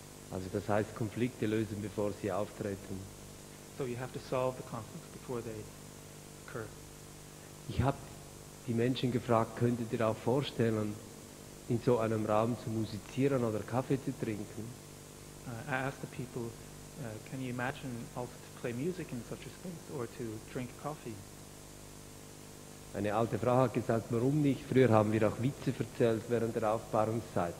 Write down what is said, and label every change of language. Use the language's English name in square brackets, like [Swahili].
[German] Also das heißt Konflikte lösen, bevor sie auftreten. [English] So you have to solve the conflicts before they occur. [German] Ich habe die Menschen gefragt, könntet ihr auch vorstellen, in so einem Raum zu musizieren oder Kaffee zu trinken? [English] I asked the people, can you imagine also to play music in such a space or to drink coffee? [German] Eine alte Frau hat gesagt, warum nicht? Früher haben wir auch Witze erzählt während der Aufbahrungszeit.